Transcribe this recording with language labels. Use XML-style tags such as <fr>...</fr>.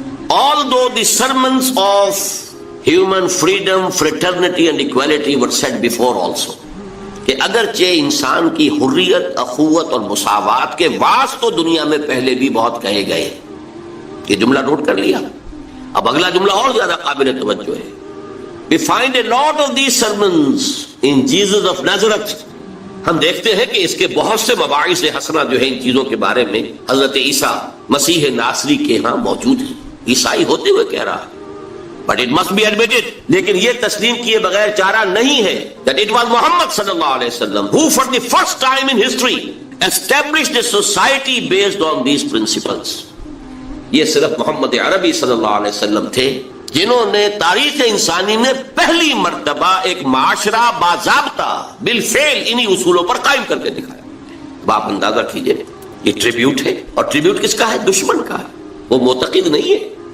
<en>Although the sermons of human freedom, fraternity and equality were said before also,</en> <ur>کہ اگرچہ انسان کی حریت، اخوت اور مساوات کے واعظ تو دنیا میں پہلے بھی بہت کہے گئے. یہ جملہ نوٹ کر لیا. اب اگلا جملہ اور زیادہ قابل توجہ ہے.</ur> <en>We find a lot of these sermons in Jesus of Nazareth.</en> <ur>ہم دیکھتے ہیں کہ اس کے بہت سے مباحث حسنہ جو ہیں ان چیزوں کے بارے میں حضرت عیسیٰ مسیح ناصری کے ہاں موجود ہیں. عیسائی ہوتے ہوئے کہہ رہا ہے.</ur> <en>But it must be admitted,</en> <ur>لیکن یہ تسلیم کیے بغیر چارہ نہیں ہے</ur> <en>that it was Muhammad صلی اللہ علیہ وسلم who for the first time in history established a society based on these principles.</en> <ur>یہ صرف محمد عربی صلی اللہ علیہ وسلم تھے جنہوں نے تاریخ انسانی میں پہلی مرتبہ ایک معاشرہ باضابطہ بالفعل انہی اصولوں پر قائم کر کے دکھایا. اب آپ اندازہ کیجئے یہ ٹریبیوٹ ہے، اور ٹریبیوٹ کس کا ہے؟ دشمن کا ہے. وہ معتقد نہیں ہے،</ur>